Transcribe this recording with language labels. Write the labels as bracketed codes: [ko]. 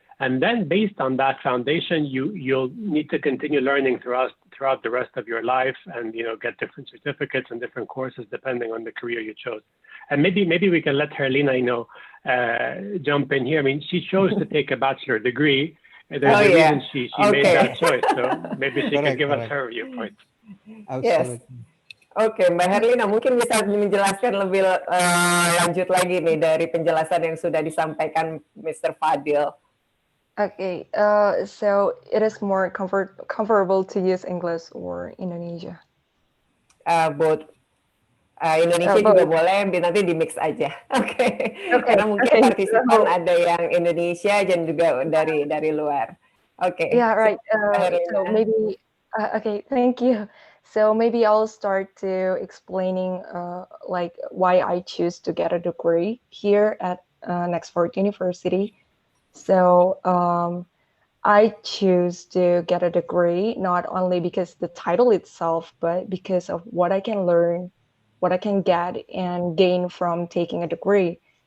[en] And then based on that foundation, you'll need to continue learning throughout the rest of your life, and get different certificates and different courses depending on the career you chose. And maybe we can let Herlina jump in here. I mean, she chose to take a bachelor degree. There's a reason she made that choice. So maybe she can give us her viewpoint. Yes. [id] Oke, Mbak Herlina mungkin bisa menjelaskan lebih lanjut lagi nih dari penjelasan yang sudah disampaikan Mr. Fadil. [en] Okay, so it is more comfortable to use English or Indonesia? [id] Both. Indonesia juga boleh, nanti di mix aja. Oke. Karena mungkin partisipan ada yang Indonesia dan juga dari luar. Oke. [en] Yeah, right. So maybe, okay, thank you. So maybe I'll start to explaining like why I choose to get a degree here at Nexford University. So I choose to get a degree not only because the title itself, but because of what I can learn, what I can get and gain from taking a degree.